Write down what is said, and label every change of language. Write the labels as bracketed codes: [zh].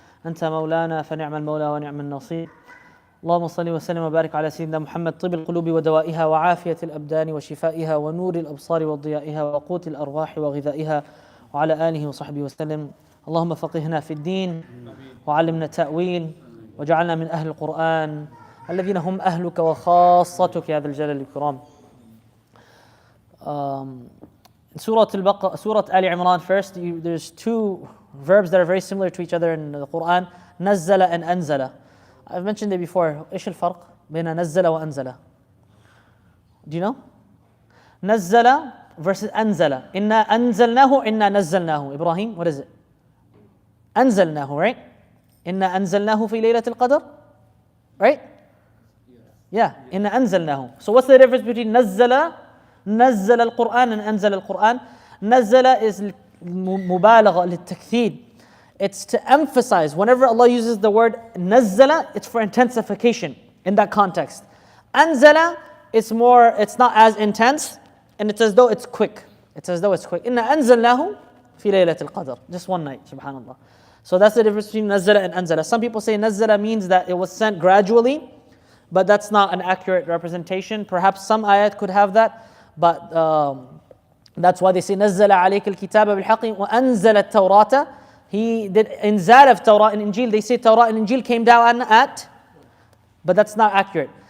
[ar] أنت مولانا فنعم المولى ونعم النصير. اللهم صل وسلم وبارك على سيدنا محمد طب القلوب ودوائها وعافية الأبدان وشفائها ونور الأبصار وضيائها وقوت الأرواح وغذائها وعلى آله وصحبه وسلم. اللهم فقهنا في الدين وعلمنا التأويل وجعلنا من أهل القرآن الذين هم أهلك وخاصتك يا ذا الجلال والإكرام. [en] Surah Ali Imran first, there's two verbs that are very similar to each other in the Quran, نزل and أنزل. I've mentioned it before. [ar] إيش الفرق بين نزل وأنزل? [en] Do you know? [ar] نزل versus أنزل. إنا أنزلناه إنا نزلناه. Ibrahim, [en] what is it? [ar] أنزلناه, right? إنا أنزلناه في ليلة القدر, [en] right? Yeah, [ar] إنا أنزلناه. [en] So what's the difference between [ar] نزل القرآن [en] and [ar] أنزل القرآن? نزل is مبالغة للتكثير. [en] It's to emphasize. Whenever Allah uses the word نزل, it's for intensification in that context. أنزل, it's not as intense, and it's as though it's quick. It's as though it's quick. [ar] إنا أنزلناه في ليلة القدر. [en] Just one night, subhanallah. So that's the difference between نزل and أنزل. Some people say نزل means that it was sent gradually, but that's not an accurate representation. Perhaps some ayat could have that, but that's why they say [ar] نزل عليك الكتاب بالحق وأنزل التوراة. [en] He did inzal of Torah and Injil. They say Torah and Injil came down at, but that's not accurate.